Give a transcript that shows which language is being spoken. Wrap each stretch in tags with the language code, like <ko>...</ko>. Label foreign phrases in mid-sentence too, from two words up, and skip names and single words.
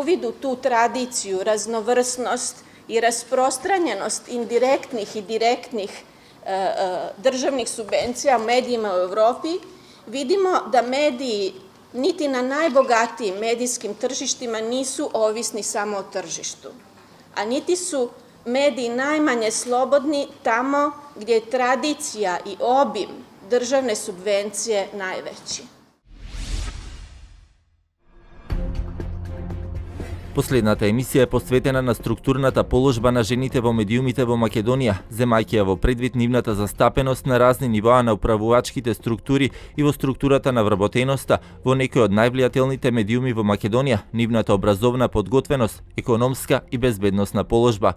<hr>u tu tradiciju, raznovrsnost i rasprostranjenost indirektnih i direktnih državnih subvencija medijima u Evropi, vidimo da mediji niti na najbogatijim medijskim tržištima nisu ovisni samo o tržištu, a niti su mediji najmanje slobodni tamo gdje je tradicija i obim državne subvencije najveći.</hr> <mk>Последната емисија е посветена на структурната положба на жените во медиумите во Македонија, земајќи ја во предвид нивната застапеност на разни нивоа на управувачките структури и во структурата на вработеноста во некои од највлијателните медиуми во Македонија, нивната образовна подготвеност, економска и безбедносна положба.</mk>